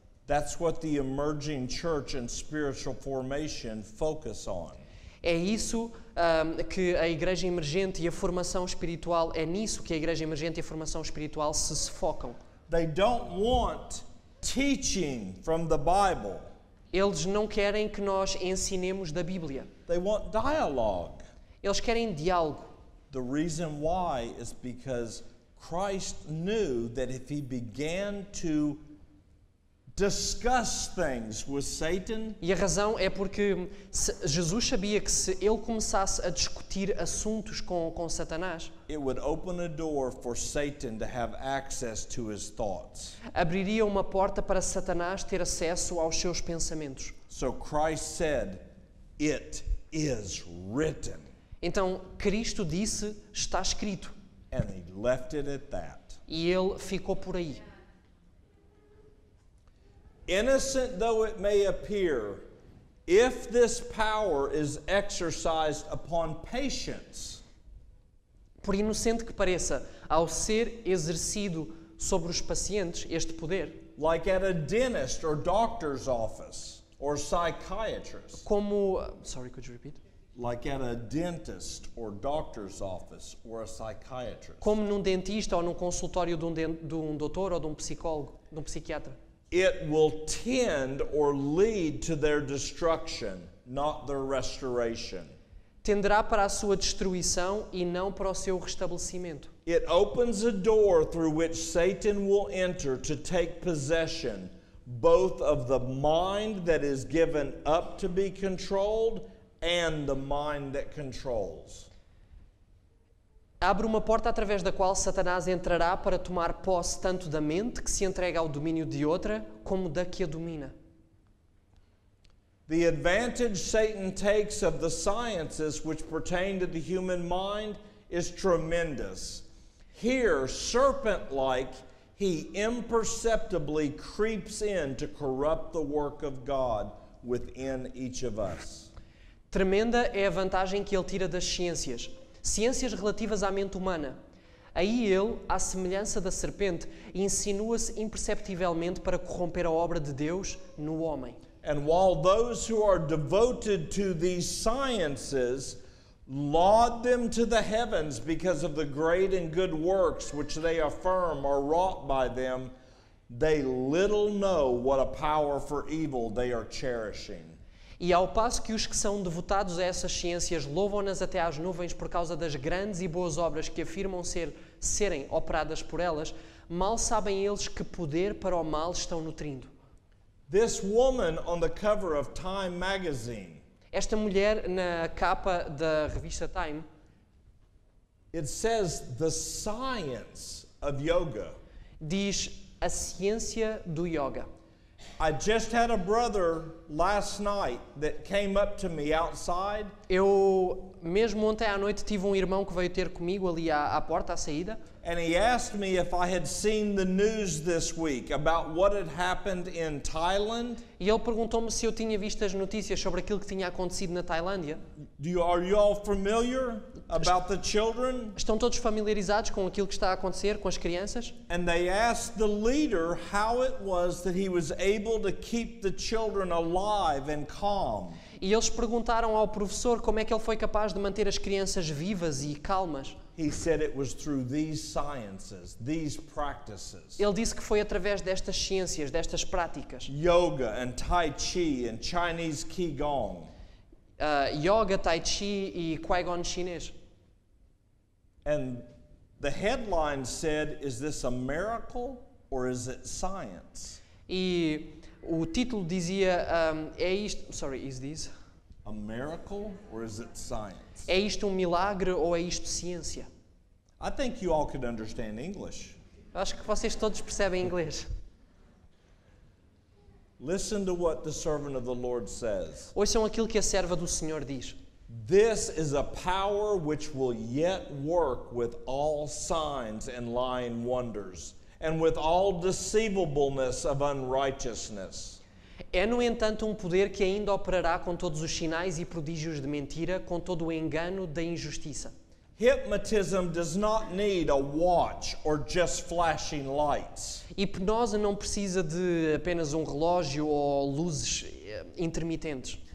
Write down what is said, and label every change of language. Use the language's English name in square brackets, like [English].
[English] That's what the emerging church and spiritual formation focus on. [Portuguese] É isso que a igreja emergente e a formação espiritual, é nisso que a igreja emergente e a formação espiritual se focam. [English] They don't want teaching from the Bible. [Portuguese] Eles não querem que nós ensinemos da Bíblia. [English] They want dialogue. [Portuguese] Eles querem diálogo. [English] The reason why is because Christ knew that if he began to discuss things with Satan, [Portuguese] E a razão é porque Jesus sabia que se ele começasse a discutir assuntos com Satanás, [English] it would open a door for Satan to have access to his thoughts. [Portuguese] abriria uma porta para Satanás ter acesso aos seus pensamentos. [English] So Christ said, "It is written." [Portuguese] Então, Cristo disse, está escrito. [English] And he left it at that. [Portuguese] E ele ficou por aí. [English] Innocent though it may appear, if this power is exercised upon patients, [Portuguese] Por inocente que pareça, ao ser exercido sobre os pacientes este poder, [English] like at a dentist or doctor's office or psychiatrist, [Portuguese] como... [English] Sorry, could you repeat? like at a dentist or doctor's office or a psychiatrist, [Portuguese] Como num dentista ou num consultório de um doutor ou de um psicólogo, de um psiquiatra. [English] it will tend or lead to their destruction, not their restoration. [Portuguese] Tenderá para a sua destruição e não para o seu restabelecimento. [English] It opens a door through which Satan will enter to take possession both of the mind that is given up to be controlled and the mind that controls. [Portuguese] Abre uma porta através da qual Satanás entrará para tomar posse tanto da mente, que se entrega ao domínio de outra, como da que a domina. [English] The advantage Satan takes of the sciences which pertain to the human mind is tremendous. Here, serpent-like, he imperceptibly creeps in to corrupt the work of God within each of us. [Portuguese] Tremenda é a vantagem que ele tira das ciências. Ciências relativas à mente humana. Aí ele, à semelhança da serpente, insinua-se imperceptivelmente para corromper a obra de Deus no homem. [English] And while those who are devoted to these sciences laud them to the heavens because of the great and good works which they affirm are wrought by them, they little know what a power for evil they are cherishing. [Portuguese] E ao passo que os que são devotados a essas ciências louvam-nas até às nuvens por causa das grandes e boas obras que afirmam serem operadas por elas, mal sabem eles que poder para o mal estão nutrindo. [English] This woman on the cover of Time magazine, [Portuguese] Esta mulher na capa da revista Time, [English] it says the science of yoga. [Portuguese] diz a ciência do yoga. [English] I just had a brother last night that came up to me outside. [Portuguese] Eu, mesmo ontem à noite, tive um irmão que veio ter comigo ali à porta, à saída, [English] And he asked me if I had seen the news this week about what had happened in Thailand. [Portuguese] e ele perguntou-me se eu tinha visto as notícias sobre aquilo que tinha acontecido na Tailândia. [English] Are you all familiar about the children? [Portuguese] Estão todos familiarizados com aquilo que está a acontecer com as crianças? [English] And they asked the leader how it was that he was able to keep the children alive and calm. [Portuguese] E eles perguntaram ao professor como é que ele foi capaz de manter as crianças vivas e calmas. [English] He said it was through these sciences, these practices. [Portuguese] Ele disse que foi através destas ciências, destas práticas. [English] Yoga and Tai Chi and Chinese Qigong. [Portuguese] Yoga, Tai Chi e Qui-Gon chinês. [English] And the headline said, is this a miracle or is it science? [Portuguese] E o título dizia, é isto... [English] Sorry, is this? A miracle or is it science? [Portuguese] É isto um milagre ou é isto ciência? [English] I think you all could understand English. [Portuguese] Acho que vocês todos percebem inglês. [English] Listen to what the servant of the Lord says. [Portuguese] Ouçam aquilo que a serva do Senhor diz. [English] This is a power which will yet work with all signs and lying wonders, and with all deceivableness of unrighteousness. [Portuguese] É, no entanto, um poder que ainda operará com todos os sinais e prodígios de mentira, com todo o engano da injustiça. [English] Hypnotism does not need a watch or just flashing lights. [Portuguese] Hipnose não precisa de apenas um relógio ou luzes intermitentes.